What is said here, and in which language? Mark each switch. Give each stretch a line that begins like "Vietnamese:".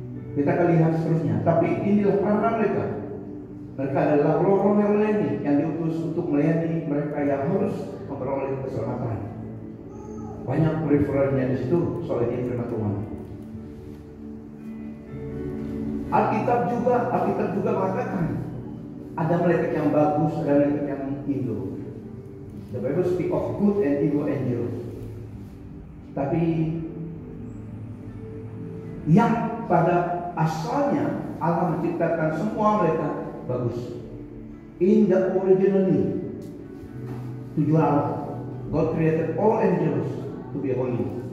Indonesian: Kita akan lihat seterusnya. Tapi inilah peranan mereka. Mereka adalah roh-roh yang melayani, yang diutus untuk melayani mereka yang harus memperoleh keselamatan. Banyak referensinya di situ soal ini firman Tuhan. Alkitab juga mengatakan ada malaikat yang bagus, ada malaikat yang evil.
English: The Bible speak of good and evil angels.
Indonesian: Tapi yang pada asalnya Allah menciptakan semua mereka bagus.
English: In the originally,
Indonesian: tujuan Allah,
English: God created all angels to be holy.